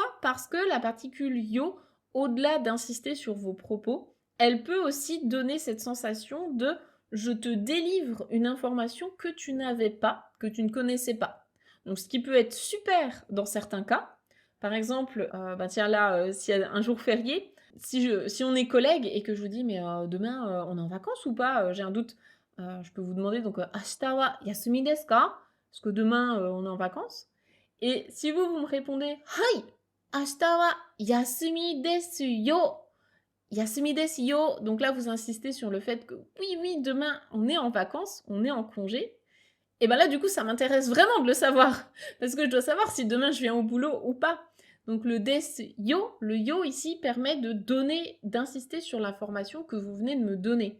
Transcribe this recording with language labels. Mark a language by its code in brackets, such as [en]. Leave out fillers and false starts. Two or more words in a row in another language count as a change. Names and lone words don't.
[fr] Parce que la particule yo, au-delà d'insister sur vos propos, elle peut aussi donner cette sensation de je te délivre une information que tu n'avais pas, que tu ne connaissais pas. Donc ce qui peut être super dans certains cas. Par exemple, tiens là, s'il y a un jour férié, si on est collègues et que je vous dis mais demain on est en vacances ou pas? J'ai un doute. Je peux vous demander donc [ja] 明日は休みですか? [fr] Parce que demain on est en vacances. Et si vous me répondez Hai! [ja] 明日は休みですよ! 休みですよ! [fr] Donc là, vous insistez sur le fait que oui, oui, demain on est en vacances, on est en congé. Et ben là, du coup, ça m'intéresse vraiment de le savoir. Parce que je dois savoir si demain je viens au boulot ou pas. Donc le yo ici permet de donner, d'insister sur l'information que vous venez de me donner.